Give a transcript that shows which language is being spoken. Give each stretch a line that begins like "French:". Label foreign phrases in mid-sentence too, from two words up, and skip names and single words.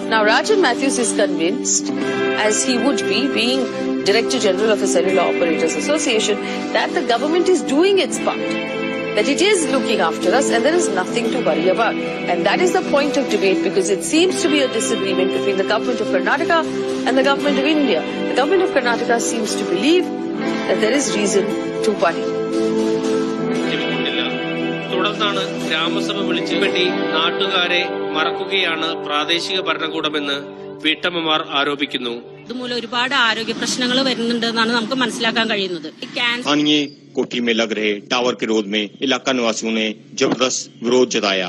English: Now, Rajan Matthews is convinced, as he would be, being Director General of the Cellular Operators Association, that the government is doing its part, that it is looking after us and there is nothing to worry about. And that is the point of debate, because it seems to be a disagreement between the government of Karnataka and the government of India. The government of Karnataka seems to believe that there is reason to worry.
Malayalam: തുടർന്നാണ് ഗ്രാമസഭ വിളിച്ചുപെട്ടി നാട്ടുകാരെ മറക്കുകയാണ് പ്രാദേശിക ഭരണകൂടമെന്ന് വീട്ടമ്മമാർ ആരോപിക്കുന്നു. ഇതുമൂലം ഒരുപാട് ആരോഗ്യ പ്രശ്നങ്ങൾ വരുന്നുണ്ടെന്നാണ് നമുക്ക് മനസ്സിലാക്കാൻ കഴിയുന്നത്.
Hindi: स्थानीय कोठी में लग रहे टावर के विरोध में इलाका निवासियों ने जबरदस्त विरोध जताया.